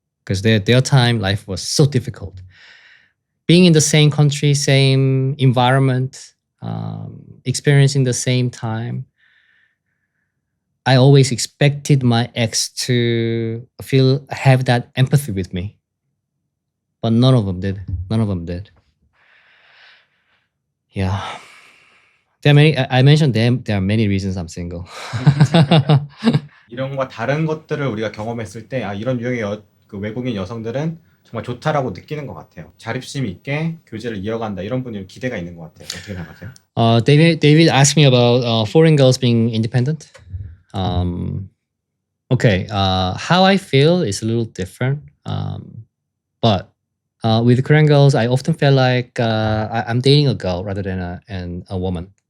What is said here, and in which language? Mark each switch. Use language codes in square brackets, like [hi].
[en] Because their time, life was so difficult. Being in the same country, same environment, experiencing the same time, I always expected my ex to have that empathy with me. But none of them did. None of them did. Yeah. There are many, I mentioned them, there are many reasons I'm single. [ko] 이런 거 다른 것들을 우리가 경험했을 때 이런 유형의 그 외국인 여성들은 정말 좋다라고 느끼는 것 같아요. 자립심 있게 교제를 이어간다 이런 분이 기대가 있는 것 같아요. 어떻게 생각하세요? [en] David asked me about foreign girls being independent. Okay, how I feel is a little different. But with Korean girls, I often feel like I'm dating a girl rather than a woman.